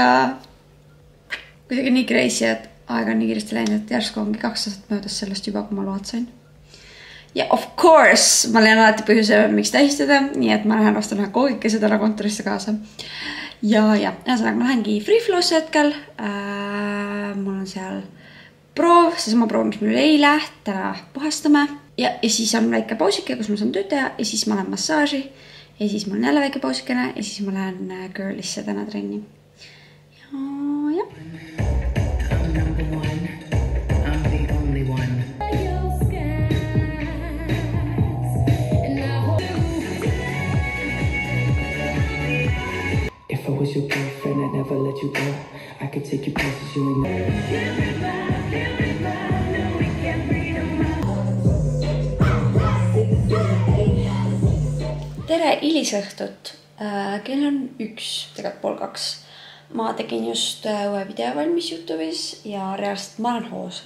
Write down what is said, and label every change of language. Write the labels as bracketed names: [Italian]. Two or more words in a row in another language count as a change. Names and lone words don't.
[Estonian] Kuidagi nii crazy, et aeg on nii kiiresti läinud, et järsku ongi 2 aastat möödas sellest juba, kui ma load sain. [English] Ja of course, [Estonian] ma leian alati põhjuse, miks tähistada, nii et ma lähen ostan ühe koogikese täna kontorisse kaasa. Ja ühesõnaga ma lähengi Free Flow'sse hetkel. Mul on seal proov, seesama proov, mis mul eile, täna puhastame. Ja siis on väike pausike, kus ma saan tööd teha ja siis ma lähen massaaži. Ja siis mul on jälle väike pausikene ja siis ma lähen girlisse täna trenni. Ja. [English] I'm number one. I'm the only one. If I was your girlfriend, I'd never let you go. I could take you places you ain't never. [Estonian] Tere hilisõhtut. Kell on 1, tegelikult 1:30. Ma tegin just uue video valmis YouTube'is ja reaalselt ma olen hoos.